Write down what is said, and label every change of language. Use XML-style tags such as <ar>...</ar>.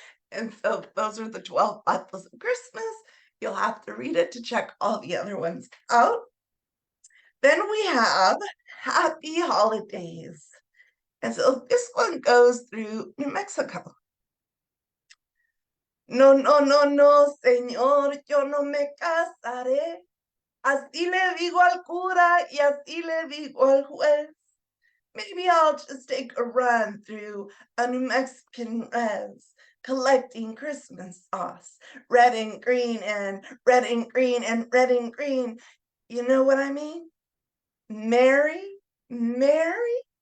<en>And so those are the 12 Bottles of Christmas. You'll have to read it to check all the other ones out. Then we have Happy Holidays. And so this one goes through New Mexico.</en> <es>No, no, no, no, señor, yo no me casaré. Así le digo al cura y así le digo al juez.</es> <en>Maybe I'll just take a run through a New Mexican res, collecting Christmas sauce, red and green and red and green and red and green. You know what I mean? Mary? Mary?</en>